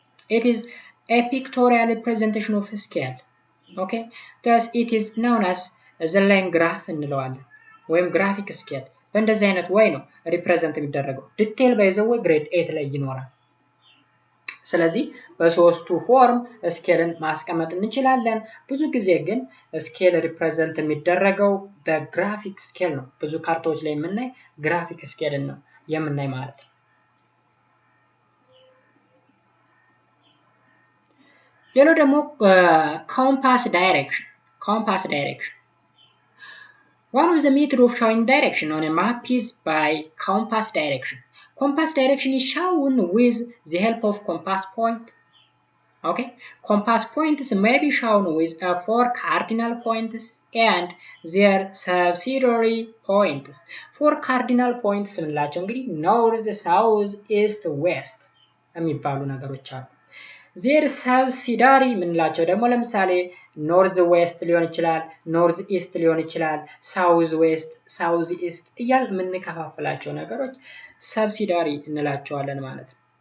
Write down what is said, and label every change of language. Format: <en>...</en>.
<en>It is a pictorial representation of scale. Okay, thus it is known as the line graph</en> <am>እንለዋለን ወይም ግራፊክ ስኬል። በእንደዚህ አይነት ወይ ነው ሪፕሬዘንት የሚደረገው። ዲቴል ባይዘው ግሬድ 8 ላይ ይኖራል። ስለዚህ በሶስቱ ፎርም ስኬልን ማስቀመጥ እንችላለን። ብዙ ጊዜ ግን ስኬል ሪፕሬዘንት የሚደረገው በግራፊክ ስኬል ነው። ብዙ ካርታዎች ላይ የምናይ ግራፊክ ስኬልን ነው የምናይ ማለት ነው። ሌላው ደግሞ ኮምፓስ ዳይሬክሽን</am> <en>One of the methods of showing direction on a map is by compass direction. Compass direction is shown with the help of compass point. Okay, compass points may be shown with 4 cardinal points and their subsidiary points.</en> <am>4 cardinal points ምንላቸው እንግዲህ north, south, east, west የሚባሉ ነገሮች አሉ። ዜር ሰብሲዳሪ ምንላቸው ደግሞ ለምሳሌ ኖርዝ ዌስት ሊሆን ይችላል፣ ኖርዝ ኢስት ሊሆን ይችላል፣ ሳውዝ ዌስት፣ ሳውዝ ኢስት እያል የምንከፋፍላቸው ነገሮች ሰብሲዳሪ እንላቸዋለን ማለት ነው።</am>